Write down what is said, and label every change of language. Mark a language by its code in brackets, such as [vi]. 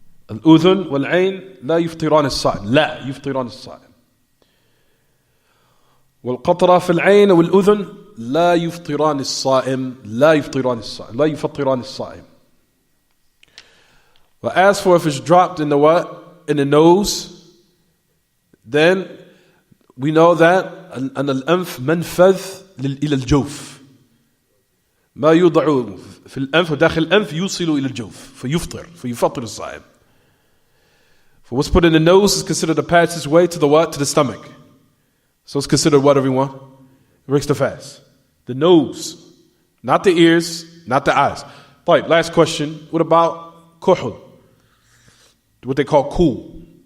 [ar] الأذن والعين لا يفطران الصائم. لا يفطران الصائم. والقطرة في العين والأذن لا يفطران الصائم. لا يفطران الصائم. لا يفطران الصائم. [en] But as for if it's dropped in the what? In the nose, then we know that [ar] أن الأنف منفذ إلى الجوف. ما يوضع في الأنف وداخل الأنف يوصل إلى الجوف فيفطر الصائم. [en] For what's put in the nose is considered the passageway to the what? To the stomach. So it's considered what, everyone? It breaks the fast. The nose, not the ears, not the eyes. Right, last question. What about kuhul? What they call cool.